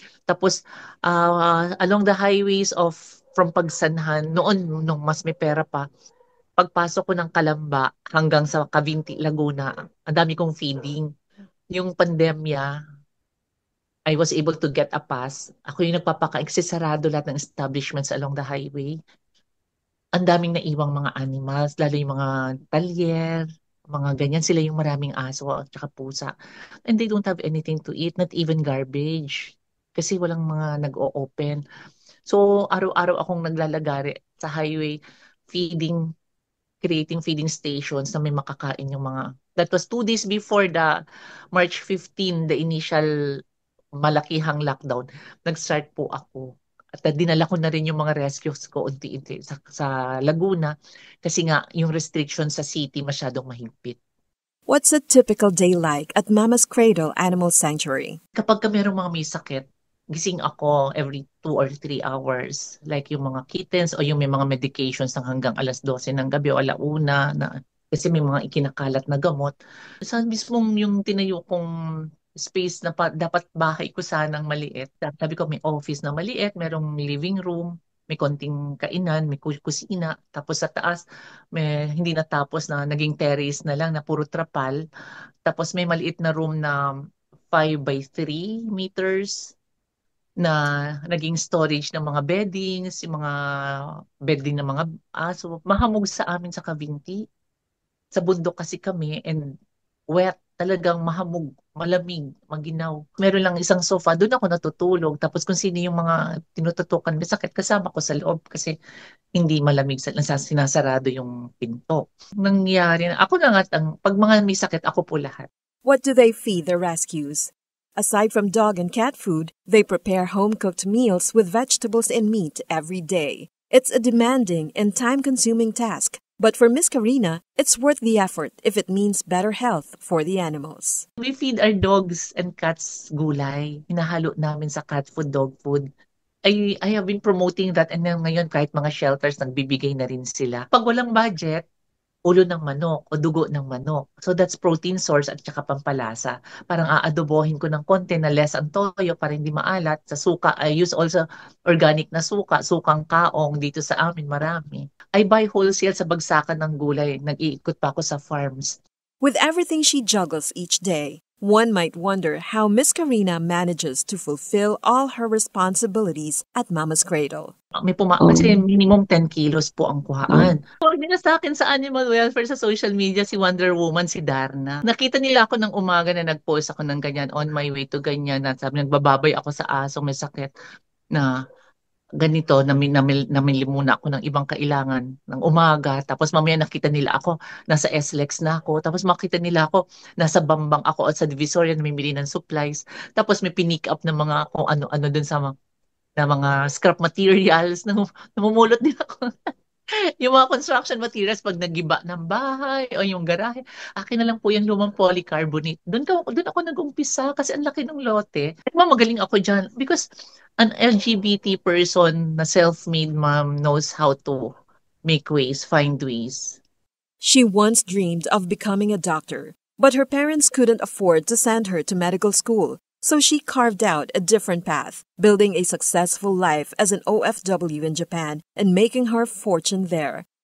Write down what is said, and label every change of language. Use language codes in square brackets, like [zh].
[tl] Tapos, [en] along the highways from Pagsanhan, [tl] nung mas may pera pa, pagpasok ko ng Kalamba hanggang sa Cavinti, Laguna, ang dami kong feeding. Yung pandemya, [en] I was able to get a pass. [tl] Ako yung sarado lahat ng establishments along the highway. Ang daming naiwang mga animals, lalo yung mga talyer, mga ganyan. Sila yung maraming aso at saka pusa. [en] And they don't have anything to eat, not even garbage. [tl] Kasi walang mga nag-o-open. So, araw-araw akong naglalagari sa highway, [en] creating feeding stations [tl] na may makakain yung mga. [en] That was 2 days before the March 15, the initial malakihang lockdown. [tl] Nag-start po ako. At dinala ko na rin yung mga rescues ko unti-unti sa Laguna kasi nga yung restriction sa city masyadong mahigpit. [en] What's a typical day like at Mama's Cradle Animal Sanctuary? [tl] Kapag merong mga may sakit, gising ako [en] every 2 or 3 hours. [tl] Like yung mga kittens o yung may mga medications ng hanggang alas 12 ng gabi o alauna na kasi may mga ikinakalat na gamot. Sa mismong yung tinayo kong space na dapat bahay ko sanang maliit. Sabi ko may office na maliit, merong living room, may konting kainan, may kusina. Tapos sa taas, may hindi natapos na naging terrace na lang na puro trapal. Tapos may maliit na room na 5 by 3 meters na naging storage ng mga beddings, yung mga bedding ng mga aso. Mahamog sa amin sa Cavinti. Sa bundok kasi kami and wet, talagang mahamog, malamig, maginaw. Meron lang isang sofa, doon ako natutulog. Tapos kung sino yung mga tinututukan, may sakit kasama ko sa loob kasi hindi malamig, sinasarado yung pinto. Nangyari na, ako na nga, pag mga may sakit, ako po lahat. [en] What do they feed their rescues? Aside from dog and cat food, they prepare home-cooked meals with vegetables and meat every day. It's a demanding and time-consuming task. But for Miss Karina, it's worth the effort if it means better health for the animals. We feed our dogs and cats gulay. [tl] Hinahalo namin sa cat food, dog food. [en] I have been promoting that and [tl] ngayon kahit mga shelters nagbibigay na rin sila. Pag walang budget, ulo ng manok o dugo ng manok. [en] So that's protein source [tl] at saka pampalasa. Parang aadobohin ko ng konti na less ang toyo para hindi maalat. Sa suka, [en] I use also organic [tl] na suka, sukang kaong dito sa amin marami. [en] I buy wholesale [tl] sa bagsakan ng gulay. Nag-iikot pa ako sa farms. [en] With everything she juggles each day, one might wonder how Miss Karina manages to fulfill all her responsibilities at Mama's Cradle. [tl] Kasi minimum 10 kilos po ang kuhaan. Huwag nila sa akin sa animal welfare sa social media si Wonder Woman, si Darna. Nakita nila ako ng umaga na nag-post ako ng ganyan, [en] on my way to [tl] ganyan. At sabi, nagbababay ako sa asong may sakit na ganito, namili muna ako ng ibang kailangan ng umaga, tapos mamaya nakita nila ako, nasa SLEX na ako, tapos makita nila ako, nasa Bambang ako at sa Divisoria, namimili ng supplies, tapos may pinick up ng mga kung ano-ano dun sa na mga scrap materials, namumulot din ako. Yung mga construction materials pag nagiba ng bahay o yung garahe, akin na lang po yung lumang polycarbonate. Doon ako nag-umpisa kasi ang laki ng lote. At magaling ako dyan [en] because an LGBT person na self-made mom knows how to make ways, find ways. She once dreamed of becoming a doctor, but her parents couldn't afford to send her to medical school, so she carved out a different path, building a successful life as an OFW in Japan and making her fortune there.